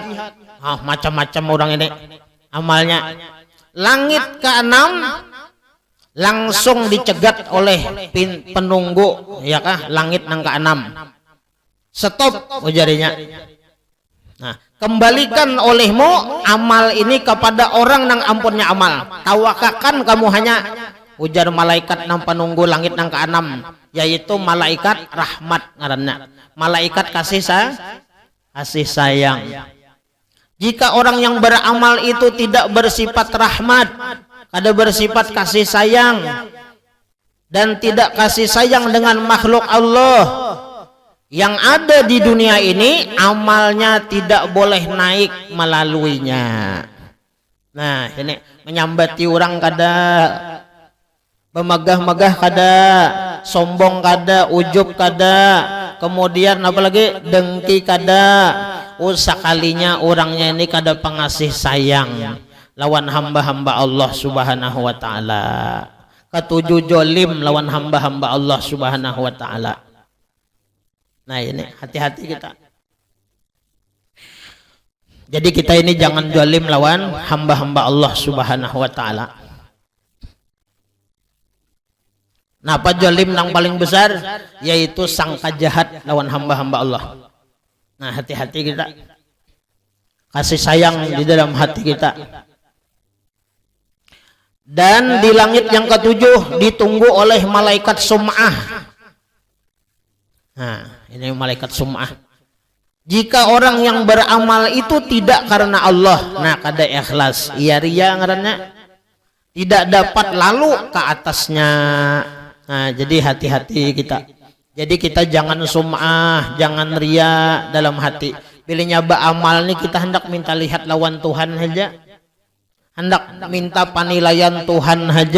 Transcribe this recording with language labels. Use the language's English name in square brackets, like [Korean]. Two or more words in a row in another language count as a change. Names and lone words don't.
[Indonesian] Macam-macam orang ini amalnya. Langit keenam langsung dicegat oleh penunggu, ya kah? [Banjar] Langit nang keenam. Stop ujarinya. Nah, kembalikan olehmu amal ini kepada orang nang ampunnya amal. Tawakakan kamu hanya, ujar malaikat nang penunggu langit nang keenam, yaitu malaikat rahmat ngaranna. [Indonesian] Malaikat kasih sayang. Jika orang yang beramal itu tidak bersifat rahmat, kada bersifat kasih sayang, dan tidak kasih sayang dengan makhluk Allah yang ada di dunia ini, amalnya tidak boleh naik melaluinya. [Banjar] Nah ini menyambati orang kada, memegah-megah kada, sombong kada, ujub kada, kemudian apalagi dengki kada. Sekalinya orangnya ini kada pengasih sayang lawan hamba-hamba Allah [Arabic] سبحانه وتعالى. [Banjar] Ketujuh jolim lawan hamba-hamba Allah [Arabic] سبحانه وتعالى. [Banjar] Nah ini hati-hati kita. Jadi kita ini jangan zalim lawan hamba-hamba Allah [Arabic] سبحانه وتعالى. [Indonesian] Nah apa zalim yang paling besar? [Banjar] Yaitu sangka jahat lawan hamba-hamba Allah. [Indonesian] Nah hati-hati kita. Kasih sayang di dalam hati kita. Dan di langit yang ketujuh ditunggu oleh malaikat sum'ah. Nah ini malaikat sum'ah. Jika orang yang beramal itu tidak karena Allah, [Banjar] nah kada ikhlas, iya ria ngarannya, tidak dapat lalu ke atasnya. [Indonesian] Nah jadi hati-hati kita. Jadi kita jangan sum'ah, jangan ria dalam hati. [Banjar] Pilihnya beramal nih kita hendak minta lihat lawan Tuhan saja, hendak minta penilaian Tuhan saja.